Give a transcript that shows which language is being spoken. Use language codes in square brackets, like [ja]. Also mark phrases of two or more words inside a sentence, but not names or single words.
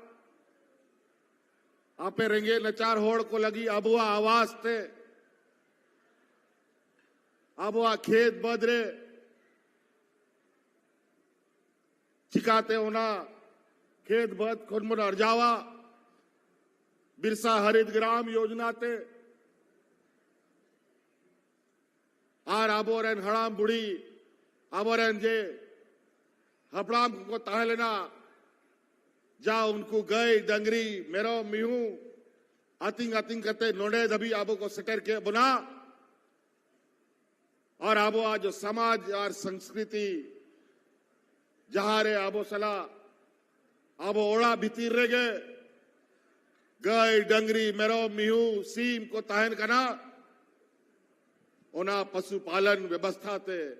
[unr] आपे रेंगे नचार होड़ को लगी अबुआ आवाज थे अबुआ खेत बदरे चिकाते होना खेत बद खुदमुन अर्जावा बिरसा हरित ग्राम योजना ते आर आबोरेन हड़ाम बुढ़ी आबोरेन जे हपड़ाम को ताहे लेना जा उनको गए डंगरी मेरो मिहू आतिंग आतिंग करते नोडे दबी आबो को सटर के बुना और आबो [hi] आज जो समाज और संस्कृति जहां [unr] रे आबो सला आबो ओड़ा भीतर रे गए डंगरी मेरो मिहू सीम को ताहन करना ओना [hi] पशुपालन व्यवस्था [unr] ते